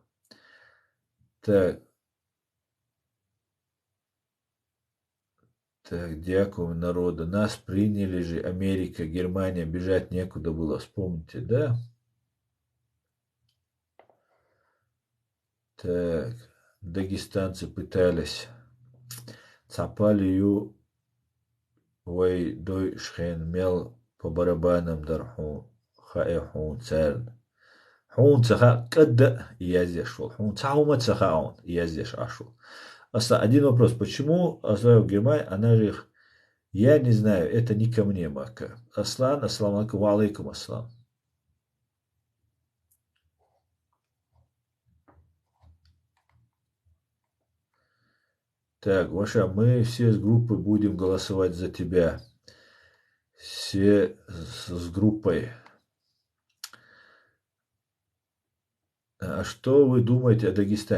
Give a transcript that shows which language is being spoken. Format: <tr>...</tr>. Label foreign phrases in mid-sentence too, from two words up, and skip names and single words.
<ru>Так, дякую народу. Нас приняли же Америка, Германия, бежать некуда было, вспомните, да? Так, дагестанцы пытались.</ru> <ce>Цапалию вой дойшхен мел по барабанам дарху хаэхун церн. Хун цаха кадда яздеш шел. Хун цахума цаха он яздеш ашул.</ce> <ru>Один вопрос. Почему оставил Германия, она же их... Я не знаю, это не ко мне, Мака. Аслан,</ru> <ar>السلام عليكم وعليكم السلام.</ar> <ru>Так, Ваша, мы все с группой будем голосовать за тебя. Все с группой. А что вы думаете о Дагестане?</ru>